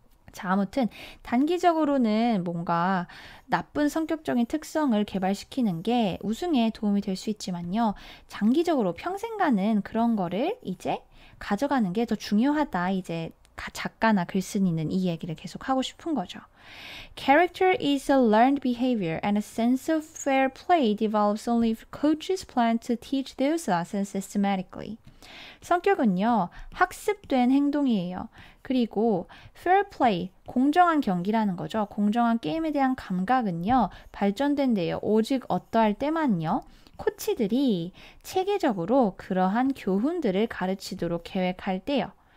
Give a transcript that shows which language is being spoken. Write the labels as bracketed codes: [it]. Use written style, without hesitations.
[ko] 자, 아무튼 단기적으로는 뭔가 나쁜 성격적인 특성을 개발시키는 게 우승에 도움이 될 수 있지만요. 장기적으로 평생 가는 그런 거를 이제 가져가는 게 더 중요하다. 이제 작가나 글쓴이는 이 얘기를 계속 하고 싶은 거죠. [en] Character is a learned behavior and a sense of fair play develops only if coaches plan to teach those lessons systematically. [ko] 성격은요, 학습된 행동이에요. 그리고 fair play, 공정한 경기라는 거죠. 공정한 게임에 대한 감각은요, 발전된대요. 오직 어떠할 때만요. 코치들이 체계적으로 그러한 교훈들을 가르치도록 계획할 때요.